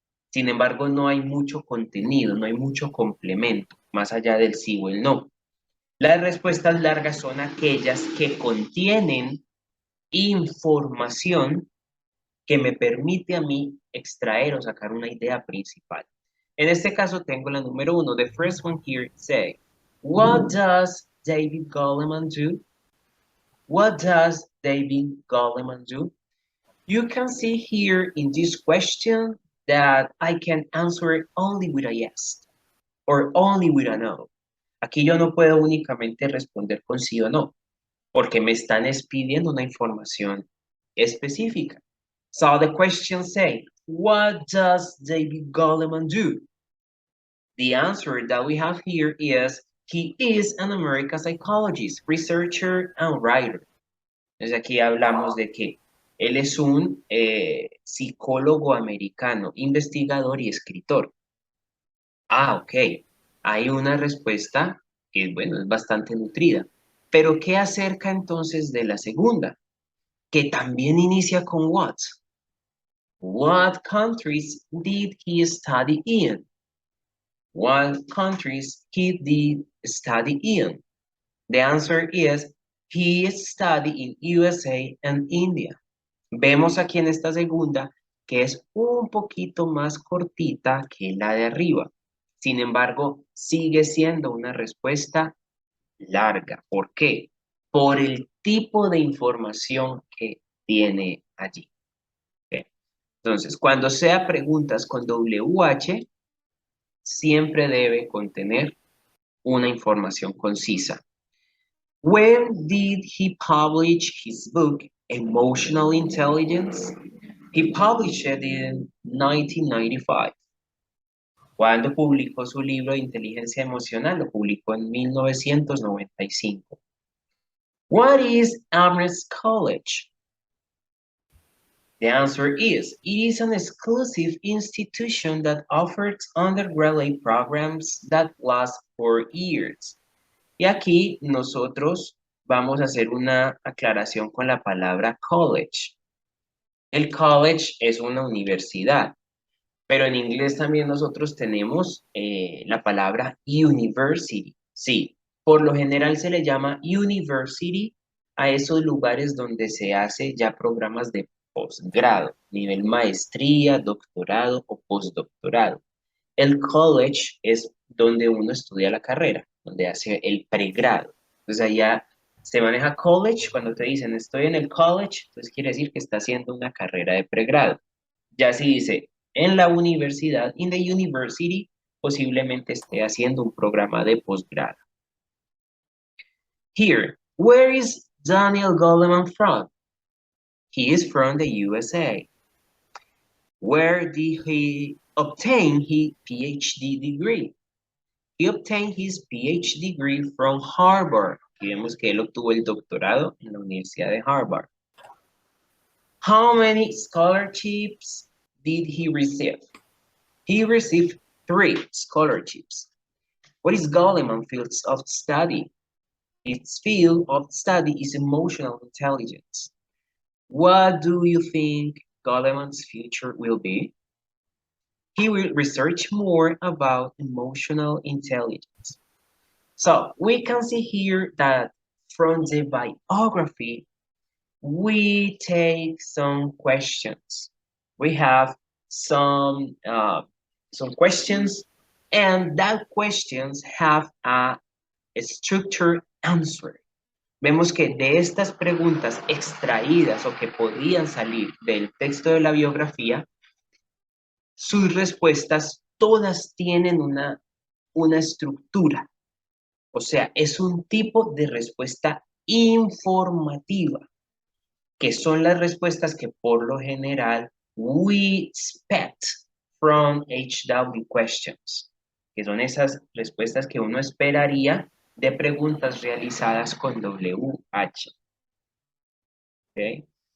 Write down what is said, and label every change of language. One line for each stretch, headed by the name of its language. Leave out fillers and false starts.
Spanish: Sin embargo, no hay mucho contenido, no hay mucho complemento, más allá del sí o el no. Las respuestas largas son aquellas que contienen información que me permite a mí extraer o sacar una idea principal. En este caso tengo la número 1.
English: The first one here say, what does David Goleman do? What does David Goleman do? You can see here in this question that I can answer it only with a yes or only with a no.
Spanish: Aquí yo no puedo únicamente responder con sí o no, porque me están pidiendo una información específica.
English: So the question say, what does David Goleman do? The answer that we have here is, he is an American psychologist, researcher, and writer.
Spanish: Entonces aquí hablamos de que él es un psicólogo americano, investigador y escritor. Ah, ok. Hay una respuesta que, bueno, es bastante nutrida. Pero ¿qué acerca entonces de la segunda? Que también inicia con what.
English: What countries did he study in? What countries he did study in? The answer is, he studied in USA and India.
Spanish: Vemos aquí en esta segunda que es un poquito más cortita que la de arriba. Sin embargo, sigue siendo una respuesta larga. ¿Por qué? Por el tipo de información que tiene allí. ¿Okay? Entonces, cuando sea preguntas con WH, siempre debe contener una información concisa.
English: When did he publish his book, Emotional Intelligence? He published it in 1995.
Spanish: ¿Cuándo publicó su libro de inteligencia emocional? Lo publicó en 1995.
English: What is Amherst College? The answer is, it is an exclusive institution that offers undergraduate programs that last 4 years.
Spanish: Y aquí nosotros vamos a hacer una aclaración con la palabra college. El college es una universidad, pero en inglés también nosotros tenemos la palabra university. Sí, por lo general se le llama university a esos lugares donde se hace ya programas de posgrado, nivel maestría, doctorado o postdoctorado. El college es donde uno estudia la carrera, donde hace el pregrado. Entonces allá se maneja college, cuando te dicen estoy en el college, entonces quiere decir que está haciendo una carrera de pregrado. Ya si dice en la universidad,
English: in the university,
Spanish: posiblemente esté haciendo un programa de posgrado.
English: Here, where is Daniel Goleman from? He is from the USA. Where did he obtain his PhD degree? He obtained his PhD degree from Harvard.
Spanish: Y vemos que él obtuvo el doctorado en la Universidad de Harvard.
English: How many scholarships did he receive? He received 3 scholarships. What is Goleman's field of study? His field of study is emotional intelligence. What do you think Goleman's future will be? He will research more about emotional intelligence. So we can see here that from the biography, we take some questions. We have some questions, and that questions have a structured answer.
Spanish: Vemos que de estas preguntas extraídas o que podían salir del texto de la biografía, sus respuestas todas tienen una estructura. O sea, es un tipo de respuesta informativa, que son las respuestas que por lo general
English: we expect from HW questions,
Spanish: que son esas respuestas que uno esperaría de preguntas realizadas con WH. Okay.